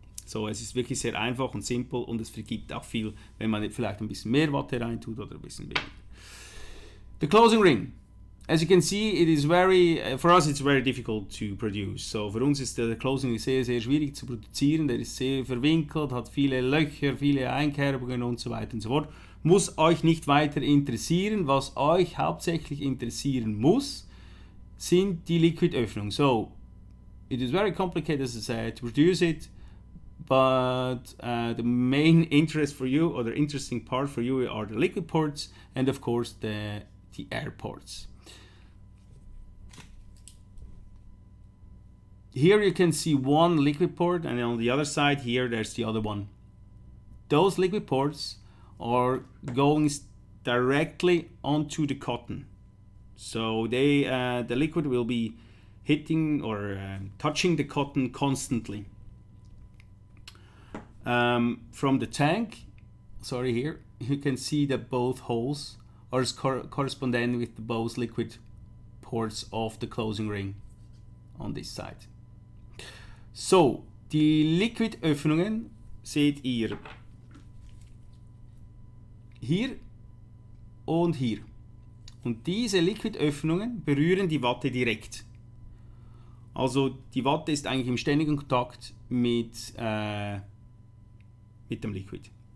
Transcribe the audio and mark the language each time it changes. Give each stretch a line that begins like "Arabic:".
German: So es ist wirklich sehr einfach und simpel und es vergibt auch viel, wenn man vielleicht ein bisschen mehr Watte rein tut oder ein bisschen weniger.
English: The closing ring. As you can see, it is for us it's very difficult to produce. So für uns ist der Closing Ring sehr, sehr schwierig zu produzieren. Der ist sehr verwinkelt, hat viele Löcher, viele Einkerbungen und so weiter und so fort. Muss euch nicht weiter interessieren. Was euch hauptsächlich interessieren muss, sind die Liquid-Öffnungen. So, it is very complicated, as I said, to produce it. But the main interest for you, or the interesting part for you, are the liquid ports and of course the air ports. Here you can see one liquid port, and on the other side here there's the other one. Those liquid ports are going directly onto the cotton. So the liquid will be hitting or touching the cotton constantly. From the tank, sorry, here you can see that both holes are corresponding with both liquid ports of the closing ring on this side.
German: So, die Liquid-Öffnungen seht ihr hier und hier. Und diese Liquid-Öffnungen berühren die Watte direkt. Also die Watte ist eigentlich im ständigen Kontakt mit dem Liquid.